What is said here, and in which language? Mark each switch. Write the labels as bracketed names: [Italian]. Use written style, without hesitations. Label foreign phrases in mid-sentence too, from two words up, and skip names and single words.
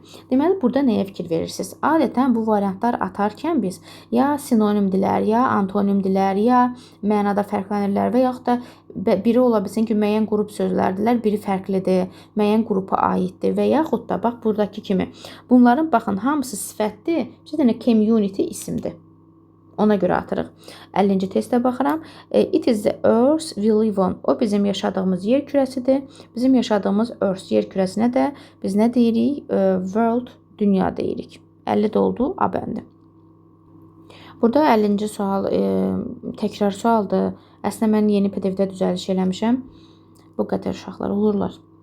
[Azerbaijani] Deməli, burada nəyə fikir verirsiniz? Adətən bu variantlar atarkən biz ya sinonimdilər, ya antonimdilər, ya mənada fərqlənirlər və yaxud da biri ola bilsin ki, müəyyən qrup sözlərdilər, biri fərqlidir, müəyyən qrupa aiddir və yaxud da, bax, buradakı kimi. Bunların, baxın, hamısı sifətdir, bir dənə community isimdir. Ona görə atırıq. 50-ci testə baxıram. [English] It is the earth we live on. [Azerbaijani] O bizim yaşadığımız yer kürəsidir. Bizim yaşadığımız earth yer kürəsinə də biz nə deyirik? World, dünya deyirik. 50 də oldu, A bəndi. Burada 50-ci sual təkrar sualdır. Əslində mən yeni PDF-də düzəliş eləmişəm. Bu qədər uşaqlar olurlar.